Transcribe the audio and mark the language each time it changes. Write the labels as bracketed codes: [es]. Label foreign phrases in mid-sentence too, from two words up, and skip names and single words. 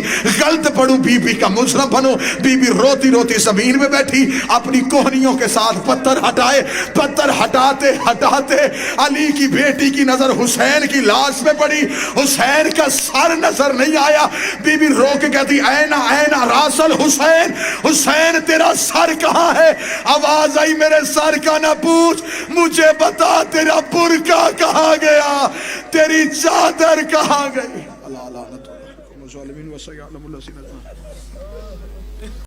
[ur] غلط پڑوں بی بی کا مجرم بنو. بی بی روتی روتی زمین میں بیٹھی, اپنی کوہنیوں کے ساتھ پتھر ہٹائے. پتھر ہٹاتے ہٹاتے علی کی بیٹی کی نظر حسین کی لاش میں پڑی. حسین کا سر نظر نہیں آیا. بی بی رو کے کہتی [ar] اینا اینا راس الحسین, [ur] حسین تیرا سر کہاں ہے؟ آواز آئی میرے سر کا نہ پوچھ, مجھے بتا تیرا برقع کہاں گیا, تیری چادر کہاں گئی. [ar] اللہ لعنت اللہ ظالمین و سیعلم الذین